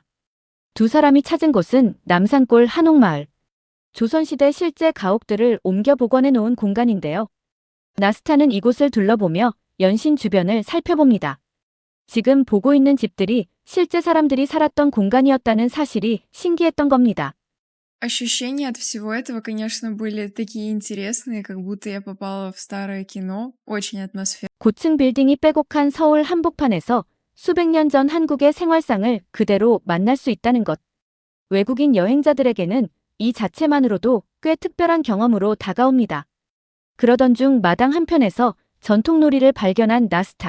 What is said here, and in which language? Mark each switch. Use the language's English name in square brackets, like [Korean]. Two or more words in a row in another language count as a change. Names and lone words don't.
[Korean] 두 사람이 찾은 곳은 남산골 한옥마을. 조선시대 실제 가옥들을 옮겨 복원해 놓은 공간인데요. 나스타는 이곳을 둘러보며 연신 주변을 살펴봅니다. 지금 보고 있는 집들이 실제 사람들이 살았던 공간이었다는 사실이 신기했던 겁니다. [Russian] Ощущения от всего этого, конечно, были такие интересные, как будто я попала в старое кино. Очень атмосферно. [Korean] 고층 빌딩이 빼곡한 서울 한복판에서 수백 년 전 한국의 생활상을 그대로 만날 수 있다는 것. 외국인 여행자들에게는 이 자체만으로도 꽤 특별한 경험으로 다가옵니다. 그러던 중 마당 한편에서 전통놀이를 발견한 나스타.